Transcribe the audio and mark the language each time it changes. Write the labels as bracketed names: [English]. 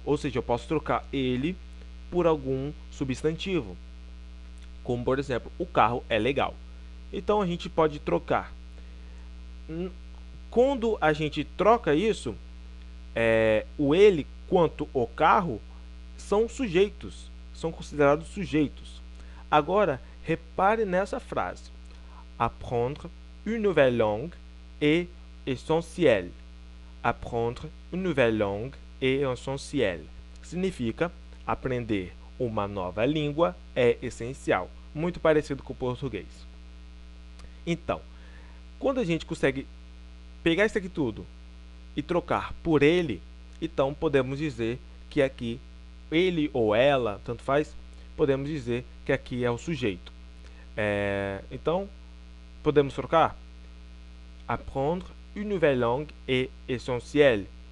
[Portuguese] Ou seja, eu posso trocar ele por algum substantivo, como por exemplo, o carro é legal. Então a gente pode trocar. Quando a gente troca isso, o ele quanto o carro são sujeitos, são considerados sujeitos. Agora, repare nessa frase: [French] apprendre une nouvelle langue est essentiel. Apprendre une nouvelle langue est essentiel. [Portuguese] Significa aprender uma nova língua é essencial. Muito parecido com o português. Então, Quando a gente consegue pegar isso aqui tudo e trocar por ele, então podemos dizer que aqui ele ou ela, tanto faz, podemos dizer que aqui é o sujeito. Então, podemos trocar. [French] Apprendre une nouvelle langue est essentiel.